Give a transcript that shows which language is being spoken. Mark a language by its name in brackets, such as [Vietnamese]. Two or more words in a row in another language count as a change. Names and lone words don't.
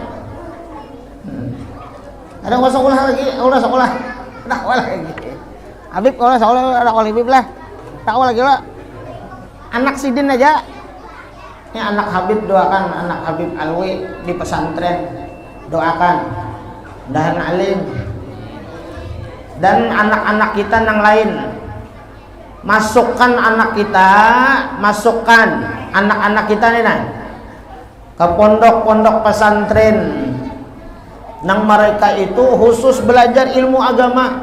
[Banjar] Ada kawa sekolah lagi, kada kawa lagi. Habib kalau sekolah ada kawa Habib lah, kada kawa lagi lah. Anak sidin aja. Ini anak Habib, doakan anak Habib Alwi di pesantren, doakan mudahan alim. Dan anak-anak kita yang lain, masukkan anak kita nih ke pondok-pondok pesantren, nang mereka itu khusus belajar ilmu agama.